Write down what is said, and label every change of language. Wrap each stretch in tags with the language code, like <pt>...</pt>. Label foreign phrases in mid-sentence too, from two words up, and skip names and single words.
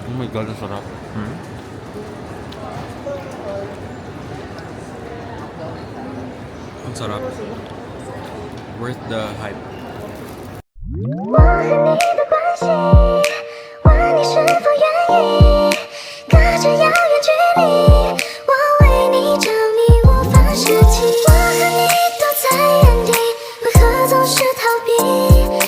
<tl>God, ang sarap. Ang sarap.</tl> <en>Worth the hype.</en> <zh>我和你的关系，问你是否愿意？隔着遥远距离，我为你着迷，无法舍弃。我和你都在原地，为何总是逃避？</zh>